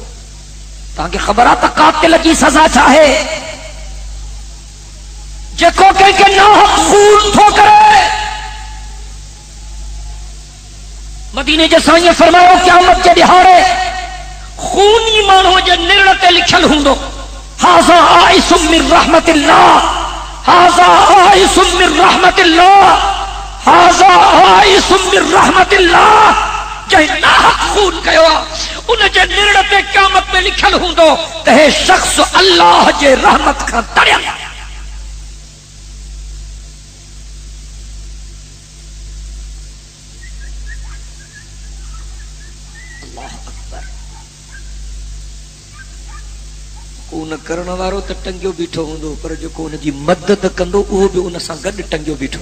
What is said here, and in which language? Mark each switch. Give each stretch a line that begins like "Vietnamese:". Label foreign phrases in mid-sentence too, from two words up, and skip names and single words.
Sindhi: तव्हांखे ख़बर आहे त कातिल जी सज़ा छा आहे? जेको कंहिंखे नाहक खून थो करे। मदीने जे साईं फरमायो, क़यामत जे ॾिहाड़े खूनी माण्हू जे निरण ते लिखियल हूंदो,
Arabic: هذا آيس من رحمة الله، هذا آيس من رحمة الله، هذا آيس من رحمة الله.
Sindhi: जंहिं नाहक खून कयो आहे उन जे निरण ते क़यामत में लिखियल हूंदो त हे शख़्स अल्लाह जे रहमत खां तरियल। उन करण वारो त टंगियो बीठो हूंदो, पर जेको उन जी मदद कंदो उहो बि उन सां गॾु टंगियो बीठो।